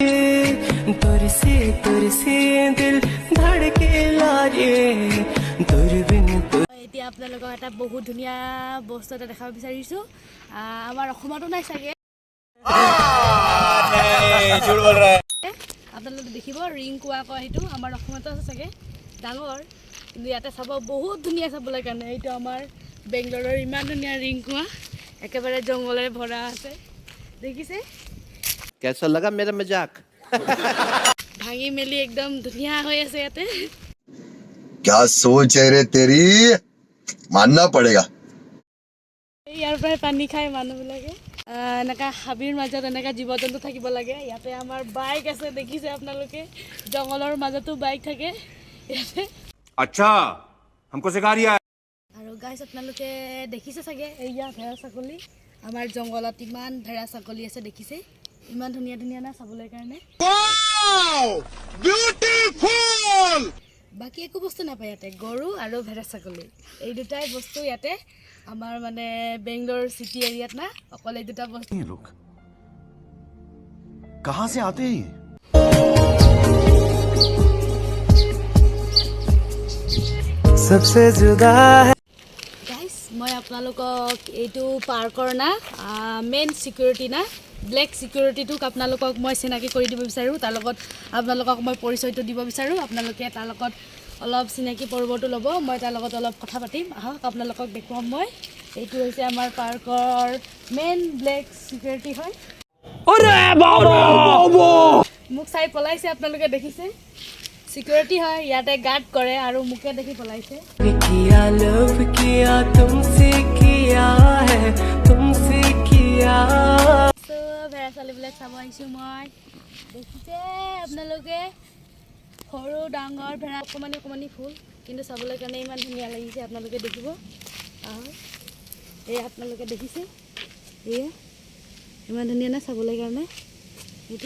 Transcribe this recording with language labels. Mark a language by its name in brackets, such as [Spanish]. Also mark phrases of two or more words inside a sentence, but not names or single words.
[Assamese] এতিয়া আপোনালোকক এটা বহুত ধুনীয়া বস্তু এটা দেখাব বিচাৰিছোঁ আমাৰ অসমতো নাই চাগে আপোনালোকে দেখিব ৰিং কোৱা কয় সেইটো আমাৰ অসমতো আছে চাগে ডাঙৰ কিন্তু ইয়াতে চাব বহুত ধুনীয়া চাবলৈ কাৰণে এইটো আমাৰ বেংগলোৰৰ ইমান ধুনীয়া ৰিং কোৱা একেবাৰে জংঘলেৰে ভৰা আছে দেখিছে [Hindi] कैसा लगा मेरा मजाक [Assamese] ভাঙি মেলি একদম ধুনীয়া হৈ আছে ইয়াতে [Hindi] क्या सोच है रे तेरी मानना पड़ेगा [Assamese] ইয়াৰ পৰাই পানী খায় মানুহবিলাকে এনেকুৱা হাবিৰ মাজত এনেকুৱা জীৱ জন্তু থাকিব লাগে ইয়াতে আমাৰ বাইক আছে দেখিছে আপোনালোকে জংঘলৰ মাজতো বাইক থাকে ইয়াতে [Hindi] अच्छा हमको सिखा रिया [Assamese] আৰু গাইছ আপোনালোকে দেখিছে চাগে এয়া ভেড়া ছাগলী আমাৰ জংঘলত ইমান ভেড়া ছাগলী আছে দেখিছে ইমান ধুনীয়া ধুনীয়া না চাবলৈ কাৰণে বাকী একো বস্তু নাপায় ইয়াতে গৰু আৰু ভেড়া ছাগলী এই দুটাই বস্তু ইয়াতে আমাৰ মানে বেংগলোৰ [English] city area [Assamese] না অকল এই দুটা বস্তু [Hindi] लोग कहाँ से आते हैं सबसे जुदा है [Assamese] গাইছ মই আপোনালোকক এইটো পাৰ্কৰ না [English] main security [Assamese] না [English] black security [Assamese] আপোনালোকক মই চিনাকি কৰি দিব বিচাৰোঁ তাৰ লগত আপোনালোকক মই পৰিচয়টো দিব বিচাৰোঁ আপোনালোকে তাৰ লগত অলপ চিনাকি পৰ্বটো ল'ব মই তাৰ লগত অলপ কথা পাতিম আহক আপোনালোকক দেখুৱাম মই এইটো হৈছে আমাৰ পাৰ্কৰ [English] main black security [Assamese] হয় মোক চাই পলাইছে আপোনালোকে দেখিছে সিকিউৰিটি হয় ইয়াতে গাৰ্ড কৰে আৰু মুখে দেখি পলাইছে [Hindi] किया लव किया तुमसे किया है तुमसे किया [Assamese] সো ভেড়া ছাগলীবিলাক চাব আহিছোঁ মই দেখিছে আপোনালোকে সৰু ডাঙৰ ভেড়া অকণমানি অকণমানি ফুল কিন্তু চাবলৈ কাৰণে ইমান ধুনীয়া লাগিছে আপোনালোকে দেখিব আহক এয়া আপোনালোকে দেখিছে এয়া ইমান ধুনীয়া না চাবলৈ কাৰণে এইটো